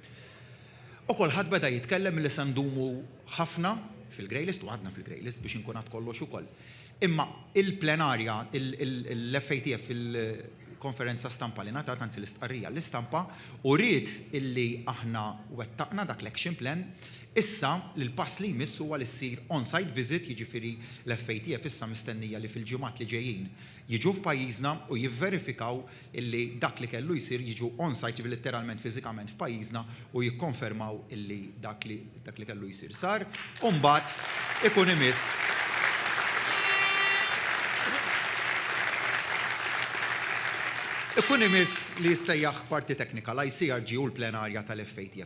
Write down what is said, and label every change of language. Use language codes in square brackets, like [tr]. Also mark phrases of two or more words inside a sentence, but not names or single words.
[mt] U kulħadd beda jitkellem li se ndumu ħafna fil- [en] grey list [mt] u għadna fil- [en] grey list [mt] biex inkun kollox ukoll. Imma il-plenarja, l-FATF fil-konferenza stampa li ngħatat anzi l-istqarrija l-istampa u rrid illi aħna wettaqna dak l-action plan, issa l-pass li jmiss huwa li ssir [en] on-site visit, [mt] jiġifieri l-FATF issa mistennija li fil-ġimgħat li ġejjin jiġu f'pajjiżna u jivverifikaw illi dak li kellu jsir jiġu on-site literalment fiżikament f'pajjiżna u jikkonfermaw illi dak li kellu jsir sar u mbagħad ikun imiss li jissejjaħ parti teknika l-ICRG u l-plenarja tal-FATF.